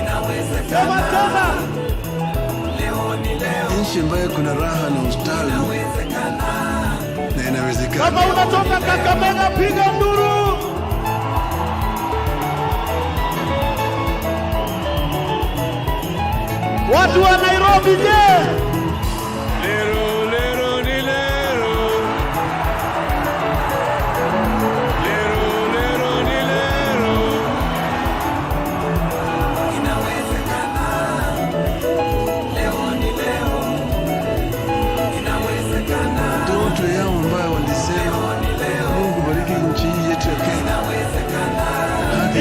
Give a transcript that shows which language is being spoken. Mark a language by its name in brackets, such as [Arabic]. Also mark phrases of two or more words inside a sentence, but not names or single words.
[Swahili] Nchi ambayo kuna raha na ustawi na inawezekana. Kama unatoka Kakamega piga nduru. Watu wa Nairobi je? Lero lero ni lero. Lero lero ni lero. Inawezekana. Leo ni leo. Inawezekana. Ndoto yao ambayo walisema Mungu bariki nchi yetu ya Kenya. Inawezekana.